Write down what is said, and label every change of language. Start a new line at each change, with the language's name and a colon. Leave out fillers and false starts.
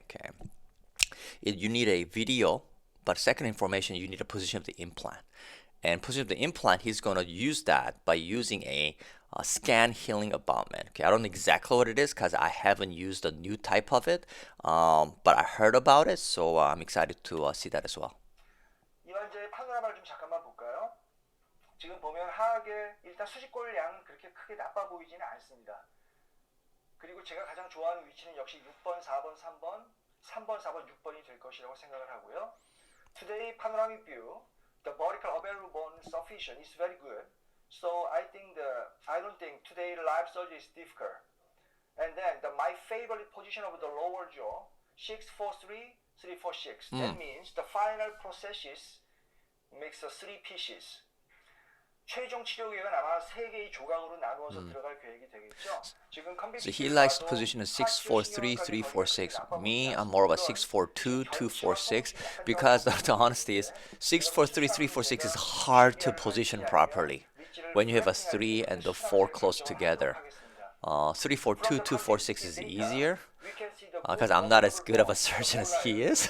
English: Okay, you need a video, but second information, you need a position of the implant. And position of the implant, he's going to use that by using a scan healing abutment. Okay, I don't know exactly what it is because I haven't used a new type of it, but I heard about it, so I'm excited to see that as well.
Korean: 이 환자의 파노라마를 좀 잠깐만 볼까요? 지금 보면 하악의 일단 수직골 양은 그렇게 크게 나빠 보이지는 않습니다. 그리고 제가 가장 좋아하는 위치는 역시 6번, 4번, 3번, 3번, 4번, 6번이 될 것이라고 생각을 하고요.
English: Today panoramic view, the vertical abellar bone sufficient is very good. So I don't think today live surgery is difficult. And then my favorite position of the lower jaw, 643, 346. That means the final prosthesis makes 3 pieces.
Korean: 최종 치료 계획은 아마 3개의 조각으로 나누어서 들어갈 계획이 되겠죠. 지금
English: So he likes the position of 643, 346. Me, I'm more of a 642, 246 because the honesty is 643, 346 is hard to position properly when you have a 3 and the 4 close together. 342, 246 is easier because I'm not as good of a surgeon as he is.